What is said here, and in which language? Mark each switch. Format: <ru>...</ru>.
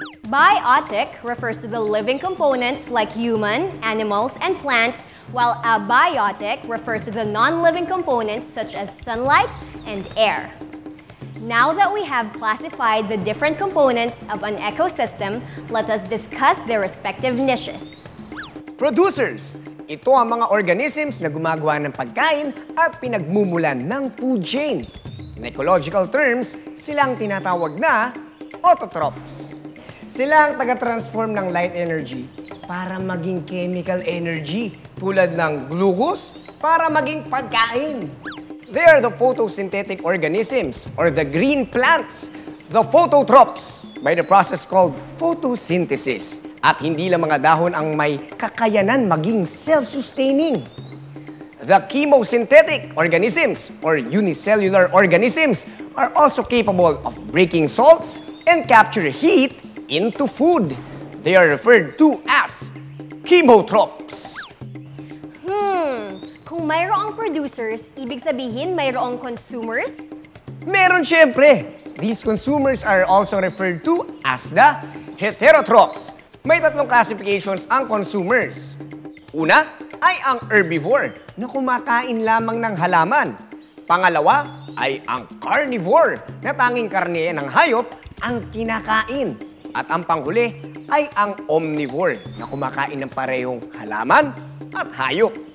<en>Biotic refers to the living components like human, animals, and plants, while abiotic refers to the non-living components such as sunlight and air. Now that we have classified the different components of an ecosystem, let us discuss their respective niches.</en> <tl>Producers, ito ang mga organisms na gumagawa ng pagkain at pinagmumulan ng food chain.</tl> <en>In ecological terms,</en> <tl>silang tinatawag na autotrophs. Sila ang taga-transform ng light energy para maging chemical energy tulad ng glucose para maging pagkain.</tl> <en>They are the photosynthetic organisms or the green plants, the phototrophs by the process called photosynthesis.</en> <tl>At hindi lang mga dahon ang may kakayanan maging self-sustaining.</tl> <en>The chemosynthetic organisms or unicellular organisms are also capable of breaking salts and capture heat into food. They are referred to as chemotrophs.</en> <tl>Kung mayroong producers, ibig sabihin mayroong consumers? Meron siyempre.</tl> <en>These consumers are also referred to as the heterotrophs.</en> <tl>May tatlong classifications ang consumers. Una ay ang herbivore na kumakain lamang ng halaman. Pangalawa ay ang carnivore na tanging karne ng hayop ang kinakain. At ang panghuli ay ang omnivore na kumakain ng parehong halaman at hayop.</tl>